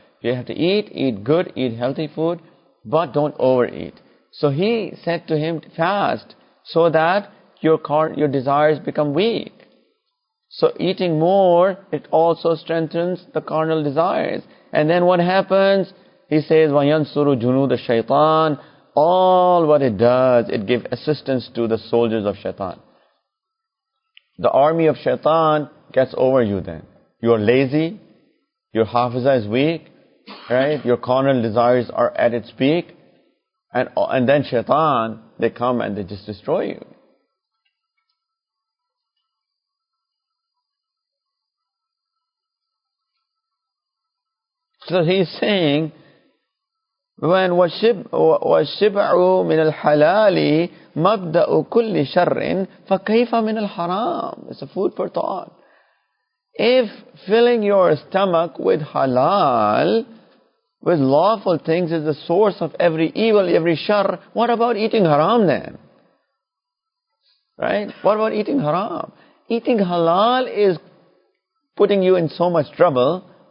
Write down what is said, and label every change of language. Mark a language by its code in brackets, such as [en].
[en] You have to eat good, eat healthy food, but don't overeat. So he said to him, fast, so that your desires become weak. So eating more, it also strengthens the carnal desires. And then what happens? He says, [ar] وَيَنْصُرُ جُنُودَ الشَّيْطَانِ. [en] All what it does, it gives assistance to the soldiers of shaitan. The army of shaitan gets over you then. You are lazy, your hafizah is weak, right? Your carnal desires are at its peak. And then shaitan, they come and they just destroy you. So he's saying, when [ar] وَالشِّبْعُ مِنَ الْحَلَالِ مَبْدَأُ كُلِّ شَرٍ فَكَيْفَ مِنَ الْحَرَامِ. [en] It's a food for thought. If filling your stomach with halal, with lawful things is the source of every evil, every shar, what about eating haram then? Right? What about eating haram? Eating halal is putting you in so much trouble.